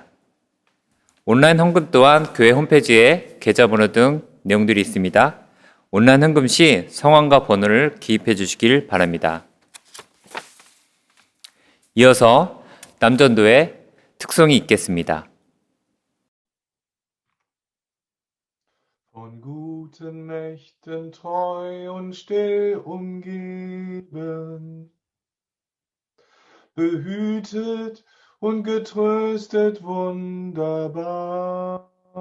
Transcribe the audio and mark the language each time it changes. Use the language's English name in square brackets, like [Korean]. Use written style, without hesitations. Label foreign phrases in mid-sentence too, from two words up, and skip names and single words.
[Korean] 온라인 헌금 또한 교회 홈페이지에 계좌번호 등 내용들이 있습니다. 온라인 헌금 시 성함과 번호를 기입해 주시길 바랍니다. 이어서 남전도의 특송이 있겠습니다. [German] Von guten Mächten treu und still umgeben, behütet und getröstet wunderbar.